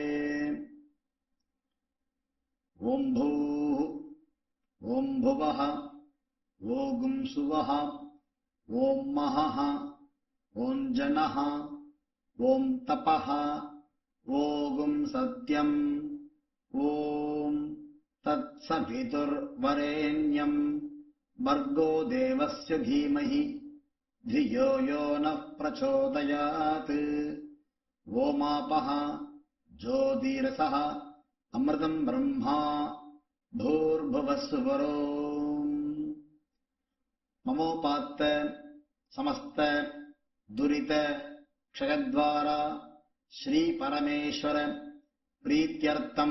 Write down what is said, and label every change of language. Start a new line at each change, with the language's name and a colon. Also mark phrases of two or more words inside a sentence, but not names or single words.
Sanskrit: ॐ भूः, ॐ भुवः, ॐ सुवः, ॐ महः, ॐ जनः, ॐ तपः, ॐ सत्यम्, ॐ तत्सवितुर्वरेण्यं भर्गो देवस्य धीमहि धियो यो नः प्रचोदयात्. ओमापः ज्योतिरसः अमृतम् ब्रह्मा भूर्भुवस्सुवरो. ममोपात्त समस्त दुरित क्षयद्वारा श्री परमेश्वर प्रीत्यर्थम्